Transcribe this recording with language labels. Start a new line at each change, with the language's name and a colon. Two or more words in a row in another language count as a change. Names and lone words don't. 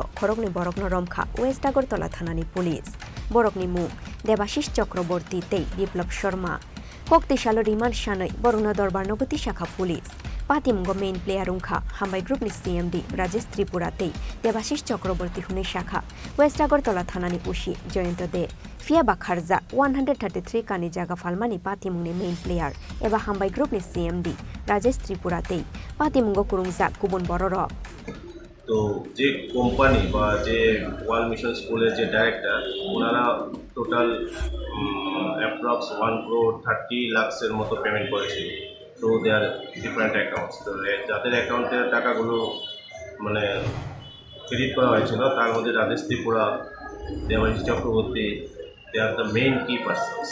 Kok Borok: Khorokni Borokno Romkha West Agartala Thanani Police Borokni Mu Debashish Chakraborty Tei Biplab Sharma Kokti Shalo Riman Shanoi Borona Dorbar Nogoti Shakha Police Patimgo
English: main player
Kok Borok: Unkha Hambai Group ni CMD Rajesh Tripura Tei Debashish Chakraborty Hune Shakha West Agartala Thanani Pushi Joyento De Fiaba Kharza 133 Kani Jaga Phalmani Patimungni
English: main player
Kok Borok: Eba Hambai Group ni CMD Rajesh Tripura Tei Patimungo Kurungzak Kubun Bororo
Bangla: তো যে কোম্পানি বা যে ওয়াল মিশন স্কুলের যে ডাইরেক্টর ওনারা
English: total approx
Bangla: 1 crore 30 লাখসের মতো পেমেন্ট করেছিল
English: through their different accounts.
Bangla: তো যাদের অ্যাকাউন্টের টাকাগুলো মানে ক্রেডিট করা হয়েছিল তার মধ্যে রাজেশ ত্রিপুরা, দেবাশিস চক্রবর্তী,
English: they are the main key persons.